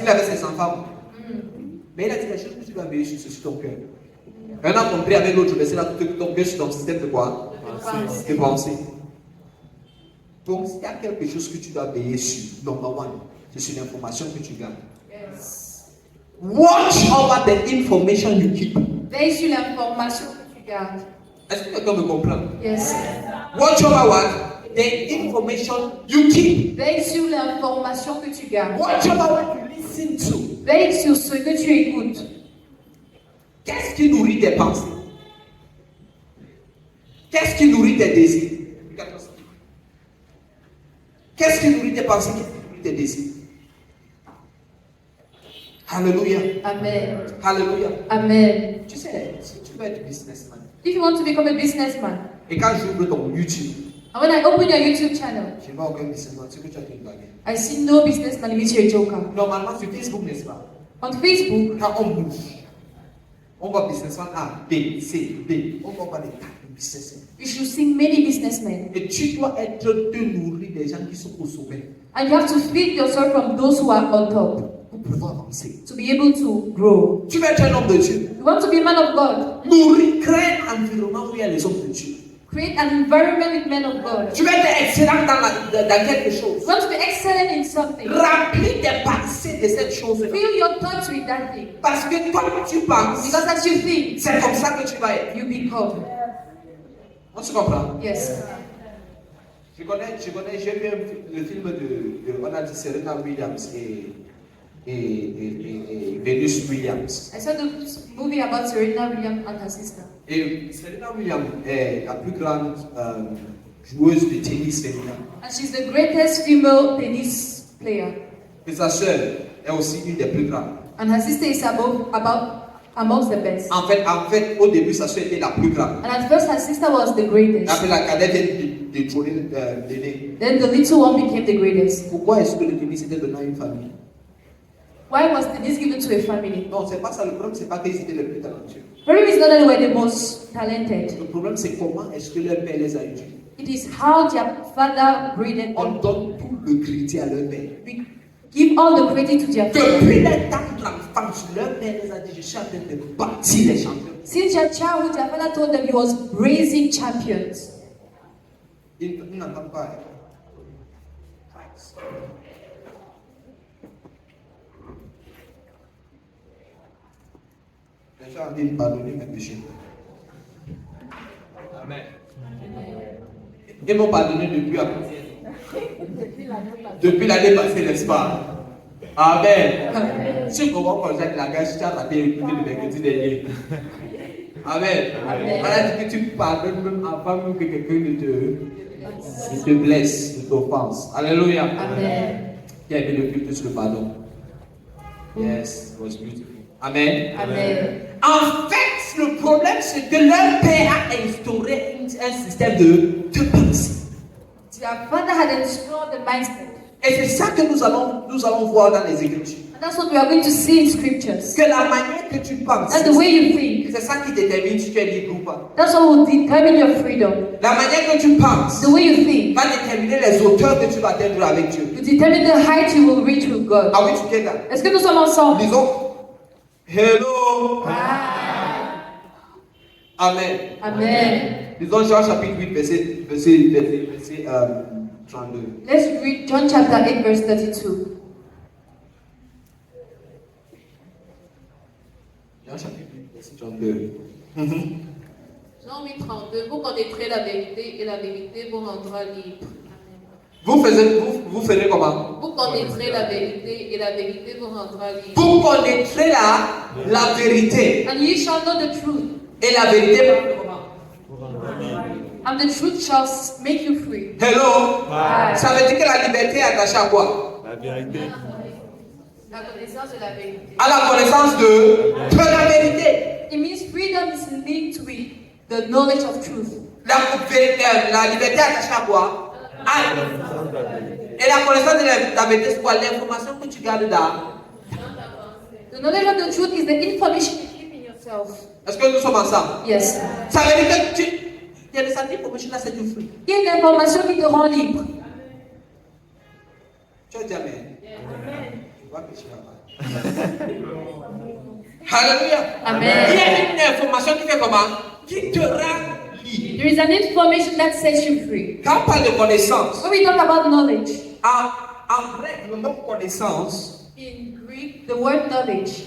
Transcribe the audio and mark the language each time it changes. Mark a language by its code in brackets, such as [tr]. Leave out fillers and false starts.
[fr] Il avait ses enfants. Mais il a dit quelque chose que tu dois veiller sur ton cœur. On a compris avec l'autre verset là, ton cœur sur ton système de quoi? De pensée. Donc, s'il y a quelque chose que tu dois veiller sur, [en] number one, [fr] c'est sur l'information que tu gardes. [en] Yes. Watch over the information you keep. [fr] Veille sur l'information que tu gardes. Est-ce que quelqu'un me comprend? [en] Yes. Watch over what? The information you keep. [fr] Veille sur l'information que tu gardes. [en] Watch over what you listen to. [fr] Veille sur ce que tu écoutes. Qu'est-ce qui nourrit tes pensées? Qu'est-ce qui nourrit tes désirs? Qu'est-ce qui nourrit tes pensées? Qu'est-ce qui nourrit tes désirs? Alléluia. Amen. Alléluia. Amen. Tu sais, si tu veux être businessman, [en] If you want to become a businessman, [fr] Et quand j'ouvre ton YouTube, [en] and when I open your YouTube channel, [fr] je ne vois aucun businessman, c'est que tu as été blagué. [en] I see no businessman in which you're a joker. [fr] Normalement, sur Facebook, n'est-ce pas? [en] On Facebook, [fr] Quand on bouge, on voit businessman A, B, C, D. On voit pas des tas de businessmen. [en] you should see many businessmen. [fr] Et tu dois te nourrir des gens qui sont au sommet [en] And you have to feed yourself from those who are on top [fr] pour pouvoir avancer. [en] to be able to grow. [fr] Tu veux être un homme de Dieu. [en] You want to be a man of God, [fr] Nourrir, créer un environnement où il y a les hommes de Dieu. [en] create an environment with men of God. [fr] Tu veux être excellent dans quelque chose. [en] You want to be excellent in something. [fr] Remplis tes pensées de cette chose-là. [en] Fill your thoughts with that thing. [fr] Parce que toi, tu penses, [en] Because as you think, [fr] c'est comme ça que tu vas être. [en] you become. [fr] On se comprend? [en] Yes. [fr] J'ai vu le film on a dit Serena Williams et Venus Williams. [en] I saw the movie about Serena Williams and her sister. [fr] Et Serena Williams est la plus grande joueuse de tennis féminin. [en] And she's the greatest female tennis player. [fr] Et sa sœur est aussi une des plus grandes. [en] And her sister is amongst the best. [fr] En fait, au début, sa sœur était la plus grande. [en] And at first her sister was the greatest. [fr] Après, la cadette vient de tourner l'aîné. [en] Then the little one became the greatest. [fr] Pourquoi est-ce que le tennis était donné à une famille? [en] Why was tennis given to a family? [fr] Non, c'est pas ça. Le problème, c'est pas qu'ils étaient les plus talentueux. [en] Problem is not that they were the most talented. [fr] Le problème, c'est comment est-ce que leur père les a éduqués. [en] It is how their father breeded [fr] On donne tout le crédit à leur père. [en] We give all the credit to their father. [fr] Depuis le temps de l'enfance, leur père les a dit, je suis en train de bâtir les champions. [en] Since their childhood, their father told them he was raising champions. [fr] Ils n'entendent pas. Les gens ont dit, pardonnez mes péchés. Amen. Ils m'ont pardonné depuis l'année passée, n'est-ce pas? Amen. Si on comprend comme ça que la guerre, tu as raté le mercredi dernier. Amen. On a dit que tu pardonnes même avant même que quelqu'un ne te blesse, ne t'offense. Alléluia. Amen. Qui a aimé le culte sur le pardon? [en] Yes, it was beautiful. Amen. Amen. [fr] En fait, le problème, c'est que leur père a instauré un système de pensée. [en] Their father had installed the mindset. [fr] Et c'est ça que nous allons voir dans les Écritures. [en] And that's what we are going to see in scriptures. [fr] Que la manière que tu penses, [en] That's the way you think. [fr] c'est ça qui détermine si tu es libre ou pas. [en] That's what will determine your freedom. [fr] La manière que tu penses [en] The way you think [fr] va déterminer les hauteurs que tu vas atteindre avec Dieu. [en] will determine the height you will reach with God. Are we together? [fr] Est-ce que nous sommes ensemble? Disons, hello. Amen. Amen. Disons Jean chapitre 8, verset 32. [en] Let's read John chapter 8, verse 32. [fr] Jean chapitre 8, verset 32. Jean 8, 32. Vous connaîtrez la vérité et la vérité vous rendra libre. Vous ferez comment? Vous connaîtrez la vérité et la vérité vous rendra libre. Vous connaîtrez la vérité. [en] And ye shall know the truth, [fr] Et la vérité va faire comment? [en] and the truth shall make you free. Hello? Aye. [fr] Ça veut dire que la liberté est attachée à quoi? La vérité. La connaissance de la vérité. À la connaissance de la vérité. [en] It means freedom is linked with the knowledge of truth. [fr] La liberté est attachée à quoi? Et la connaissance de la vérité, c'est quoi? L'information que tu gardes dans. [en] The knowledge of the truth is the information you keep in yourself. [fr] Est-ce que nous sommes ensemble? [en] Yes. [fr] Ça veut dire que il y a des informations là, c'est du fruit. Il y a une information qui te rend libre. Tu as dit Amen. Tu vois que je suis là-bas. Alléluia. Amen. Il y a une information qui fait comment? Qui te rend libre. [en] There is an information that sets you free. [fr] Quand on parle de connaissance, [en] When we talk about knowledge, [fr] en grec, le mot connaissance, [en] in Greek, the word knowledge